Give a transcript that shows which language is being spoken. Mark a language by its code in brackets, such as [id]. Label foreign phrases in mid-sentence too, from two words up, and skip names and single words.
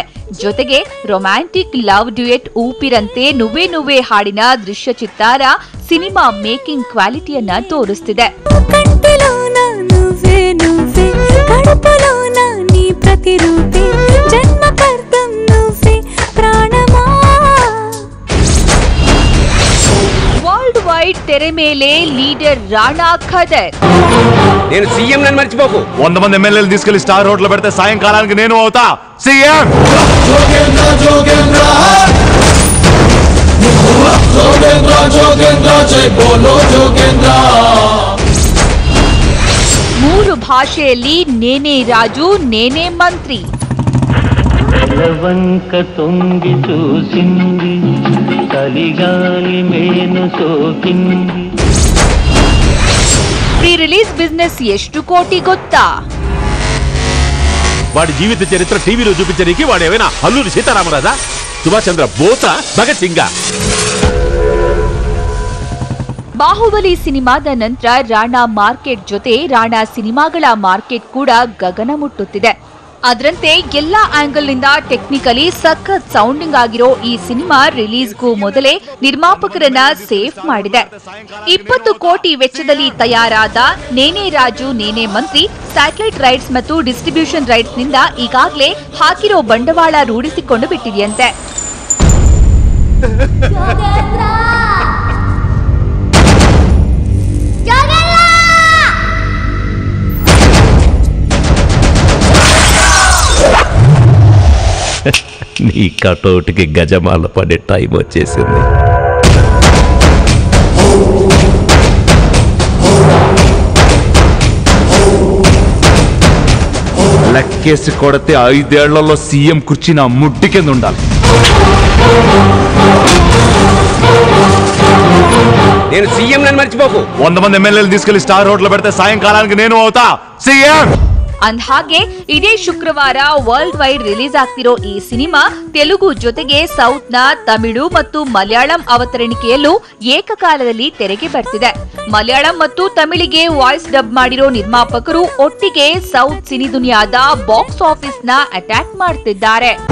[kn] ಜೊತೆಗೆ [en] romantic love duet [kn] ಊಪಿರಂತೆ ನುವ್ವೆ ನುವ್ವೆ ಹಾಡಿನ ದೃಶ್ಯ ಚಿತ್ತಾರ ಸಿನಿಮಾ [en] making quality-yanna [kn] ತೋರಿಸ್ತಿದೆ. [en] world wide [kn] ತೆರೆ ಮೇಲೆ ಲೀಡರ್ రాణా ఖదర్. [te] నేను సీఎం నన్ను మర్చిపోకు. 100 మంది ఎమ్మెల్యేలు తీసుకెళ్లి [en] star hotel [te] పెడితే సాయంకాలానికి నేను అవుతా సీఎం. జోగేంద్ర జోగేంద్ర జోగేంద్ర జోగేంద్ర [hi] जय बोलो [te] ಜೋಗೇಂದ್ರ. [kn] 3 ಭಾಷೆಯಲ್ಲಿ ನೇನೇ ರಾಜು ನೇನೇ ಮಂತ್ರಿ. [te] వంక తొంగి చూసింది కలిగాలి మేను సోకింది. [en] pre release business [kn] ಎಷ್ಟು ಕೋಟಿ ಗೊತ್ತಾ? [te] వాడి జీవిత చరిత్ర టీవీలో చూపించడానికి వాడేమైనా అల్లూరి సీతారామరాజా, సుభాష్ చంద్ర బోస, భగత్ సింగ్? [kn] ಬಾಹುಬಲಿ ಸಿನಿಮಾದ ನಂತರ ರಾಣಾ ಮಾರ್ಕೆಟ್ ಜೊತೆ ರಾಣಾ ಸಿನಿಮಾಗಳ ಮಾರ್ಕೆಟ್ ಕೂಡ ಗಗನ ಮುಟ್ಟುತ್ತಿದೆ. ಅದರಂತೆ ಎಲ್ಲಾ ಆಂಗಲ್ ನಿಂದ ಟೆಕ್ನಿಕಲಿ ಸಖತ್ ಸೌಂಡಿಂಗ್ ಆಗಿರೋ ಈ ಸಿನಿಮಾ ರಿಲೀಸ್ಗೂ ಮೊದಲೇ ನಿರ್ಮಾಪಕರನ್ನ ಸೇಫ್ ಮಾಡಿದೆ. 20 ಕೋಟಿ ವೆಚ್ಚದಲ್ಲಿ ತಯಾರಾದ ನೇನೇ ರಾಜು ನೇನೇ ಮಂತ್ರಿ [en] satellite rights [kn] ಮತ್ತು [en] distribution rights [kn] ನಿಂದ ಈಗಾಗಲೇ ಹಾಕಿರೋ ಬಂಡವಾಳ ರೂಢಿಸಿಕೊಂಡು ಬಿಟ್ಟಿದೆಯಂತೆ. [te] నీ కటౌట్కి గజమాల పడే టైం వచ్చేసింది. లెక్కేసి కొడితే 5 ఏళ్లలో సీఎం కుర్చీ నా ముడ్డి కింద ఉండాలి. నేను సీఎం నన్ను మర్చిపోకు. 100 మంది ఎమ్మెల్యేలు తీసుకెళ్లి [en] star hotel [te] పెడితే సాయంకాలానికి నేను అవుతా సీఎం. [kn] ಅಂದ್ಹಾಗೆ ಇದೇ ಶುಕ್ರವಾರ [en] world wide release [kn] ಆಗ್ತಿರೋ ಈ ಸಿನಿಮಾ ತೆಲುಗು ಜೊತೆಗೆ ಸೌತ್ನ ತಮಿಳು ಮತ್ತು ಮಲಯಾಳಂ ಅವತರಣಿಕೆಯಲ್ಲೂ ಏಕಕಾಲದಲ್ಲಿ ತೆರೆಗೆ ಬರ್ತಿದೆ. ಮಲಯಾಳಂ ಮತ್ತು ತಮಿಳಿಗೆ [en] voice dub [kn] ಮಾಡಿರೋ ನಿರ್ಮಾಪಕರು ಒಟ್ಟಿಗೆ ಸೌತ್ ಸಿನಿ ದುನಿಯಾದ [en] box office [kn] ನ ಅಟ್ಯಾಕ್ ಮಾಡ್ತಿದ್ದಾರೆ.